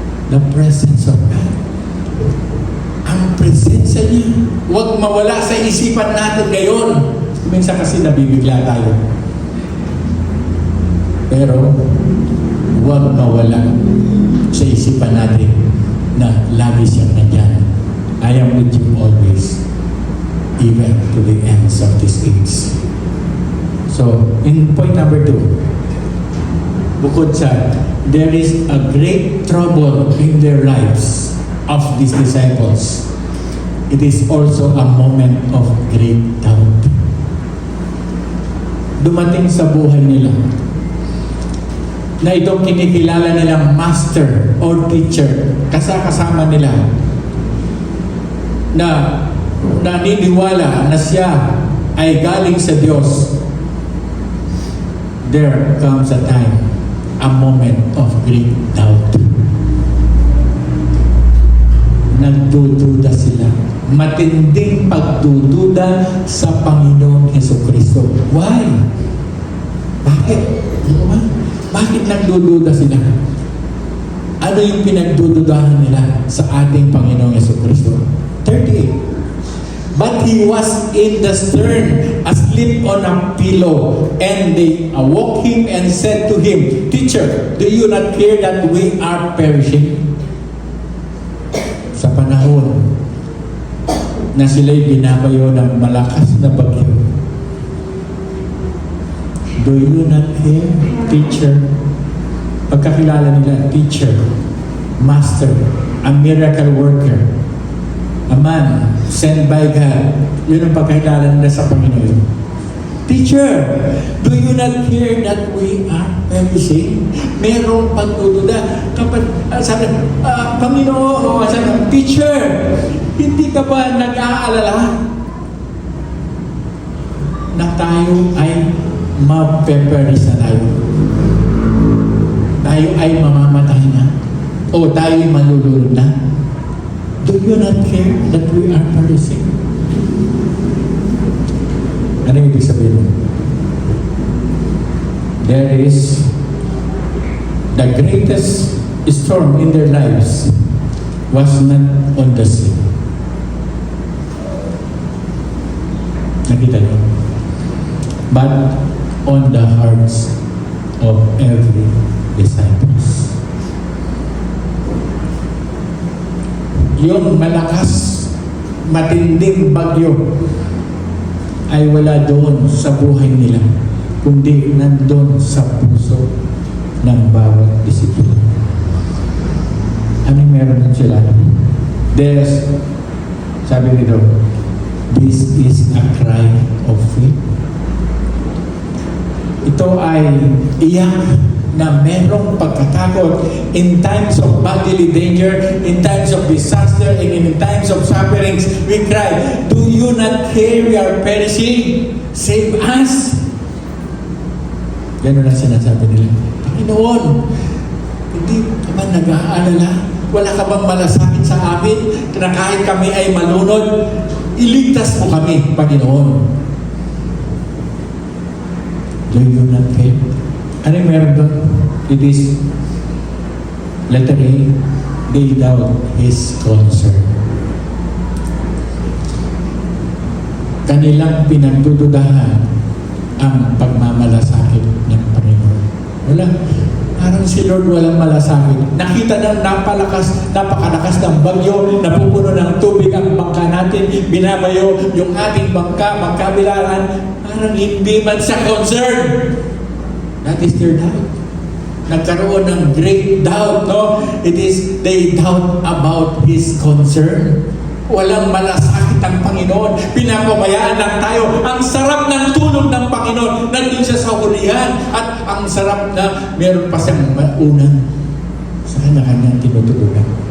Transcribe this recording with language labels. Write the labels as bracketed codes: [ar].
[en] The presence of God. [tl] Ang presensya niya, huwag mawala sa isipan natin ngayon. Minsan kasi nabibigla tayo. Pero, huwag mawala sa isipan natin na lagi siyang nandyan. [en] I am with you always, even to the ends of this age. So, in point number 2, [tl] bukod sa, [en] there is a great trouble in their lives of these disciples. It is also a moment of great doubt. [tl] Dumating sa buhay nila na itong kinikilala nilang master or teacher, kasama nila, na naniniwala na siya ay galing sa Diyos. [en] there comes a time, a moment of great doubt. [tl] Nagdududa sila. Matinding pagdududa sa Panginoong Hesukristo. Why? Bakit? Ano ba? Bakit nagdududa sila? Ano yung pinagdududahan nila sa ating Panginoong Hesukristo? 38. [en] But he was in the stern, asleep on a pillow. And they awoke him and said to him, Teacher, do you not care that we are perishing? [tl] Sa panahon na sila'y binabayo ng malakas na bagyo, [en] do you not care, teacher? [tl] Pagkakilala nila, [en] teacher, master, a miracle worker, a man sent by God. [tl] Yun ang pagkakilala nila sa Panginoon. [en] Teacher, do you not hear that we are perishing? [tl] Merong pagdududa. Kapag, sabi, Panginoon, sabi, teacher, hindi ka ba nag-aalala na tayo ay ma-perish na tayo? Tayo ay mamamatay na? O tayo ay malulunod na? [en] Do you not care that we are perishing? [tl] Ano yung ibig sabihin mo? [en] There is the greatest storm in their lives was not on the sea. [tl] Nakita niyo? [en] But on the hearts of every disciples. [tl] Yung malakas, matinding bagyo ay wala doon sa buhay nila, kundi nandun sa puso ng bawat disipulo. Ano meron sila? [en] There's, [tl] sabi nito, [en] this is a cry of faith. [tl] Ito ay iyak na merong pagkatakot [en] in times of bodily danger, in times of disaster, and in times of sufferings. We cry, do you not care we are perishing? Save us! [tl] Ganun na sinasabi nila. Panginoon, hindi ka ba nag-aalala? Wala ka bang malasakit sa amin na kahit kami ay malunod? Iligtas mo kami, Panginoon. [en] Do you not care? [tl] Ano yung meron doon? [en] It is letter A, they doubt His concern. [tl] Kanilang pinagdududahan ang pagmamalasakit ng Panginoon. Wala. Parang si Lord walang malasakit. Nakita ng napakalakas ng bagyo, napupuno ng tubig ang bangka natin, binabayo yung ating bangka, magkabilaan, parang hindi man sa concern. [en] That is their doubt. [tl] Nagkaroon ng [en] great doubt, no? It is, they doubt about His concern. [tl] Walang malasakit ang Panginoon. Pinapabayaan lang tayo. Ang sarap ng tulog ng Panginoon. Nandun siya sa hulihan. At ang sarap na meron pa siyang maunang sa kanya-kanyang tinutulugan.